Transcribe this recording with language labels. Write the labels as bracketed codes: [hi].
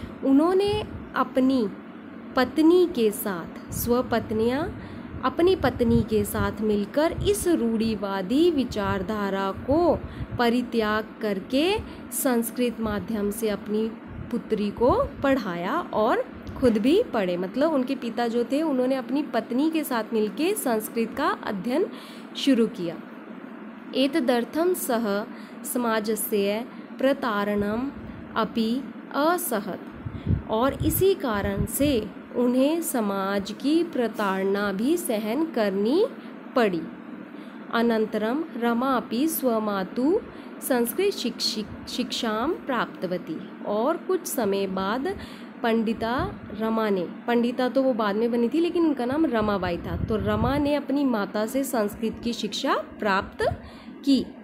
[hi] उन्होंने अपनी पत्नी के साथ, स्वपत्नियां अपनी पत्नी के साथ मिलकर इस रूढ़िवादी विचारधारा को परित्याग करके संस्कृत माध्यम से अपनी पुत्री को पढ़ाया और खुद भी पढ़े। मतलब उनके पिता जो थे उन्होंने अपनी पत्नी के साथ मिलके संस्कृत का अध्ययन शुरू किया। [sa] एतदर्थं सः समाजस्य प्रतारणम् अपि असहत। [hi] और इसी कारण से उन्हें समाज की प्रताड़ना भी सहन करनी पड़ी। [sa] अनंतरम रमा अपि स्वमातु संस्कृत शिक्षां प्राप्तवती। [hi] और कुछ समय बाद पंडिता रमा ने, पंडिता तो वो बाद में बनी थी लेकिन उनका नाम रमाबाई था, तो रमा ने अपनी माता से संस्कृत की शिक्षा प्राप्त की।